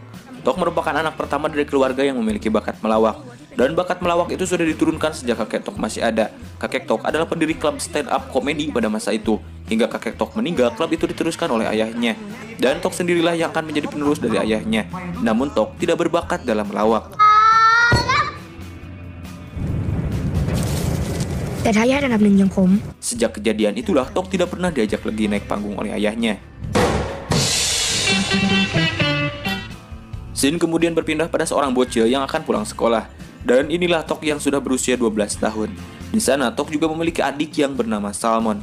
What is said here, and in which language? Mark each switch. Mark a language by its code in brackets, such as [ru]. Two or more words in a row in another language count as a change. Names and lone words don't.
[id] Tok merupakan anak pertama dari keluarga yang memiliki bakat melawak. Dan bakat melawak itu sudah diturunkan sejak kakek Tok masih ada. Kakek Tok adalah pendiri klub [en] stand up [id] komedi pada masa itu. Hingga kakek Tok meninggal, klub itu diteruskan oleh ayahnya. Dan Tok sendirilah yang akan menjadi penerus dari ayahnya. Namun Tok tidak berbakat dalam melawak. [th] แต่ทายาทอันดับหนึ่งอย่างผม [id] Sejak kejadian itulah Tok tidak pernah diajak lagi naik panggung oleh ayahnya. Scene kemudian berpindah pada seorang bocil yang akan pulang sekolah. Dan inilah Tok yang sudah berusia 12 tahun. Di sana Tok juga memiliki adik yang bernama Salmon.